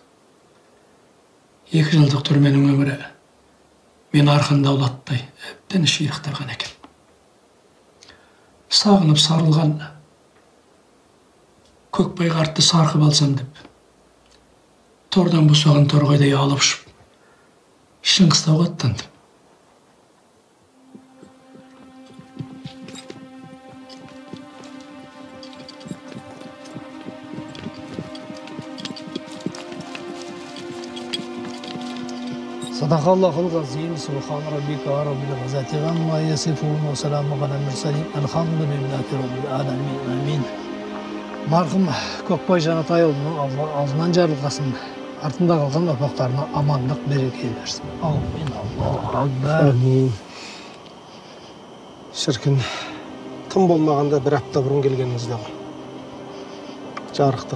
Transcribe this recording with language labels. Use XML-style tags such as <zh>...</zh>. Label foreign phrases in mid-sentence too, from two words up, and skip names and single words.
<kk>2 жылдық түрменің өмірі мен арқан даулаттай әбден ширықтырған екен. Сағынып сарылған көкбай қартты сарқып алсам деп, тордан босаған торғайдай алып ұшып, Шыңғыстауға аттандым.</kk> <ar>صدق الله العظيم، سبحان ربك رب العزة عما يصفون وسلام على المرسلين. الحمد لله رب العالمين. Amin.</ar> <kk>Marhum Көкбай Жанатайұлының алдынан жарылғасын, артында қалған ұрпақтарына амандық береке берсін. Аумин. Амин. Шіркін, тым болмағанда бір апта бұрын келгеніңізде ғой. Жарықтық.</kk>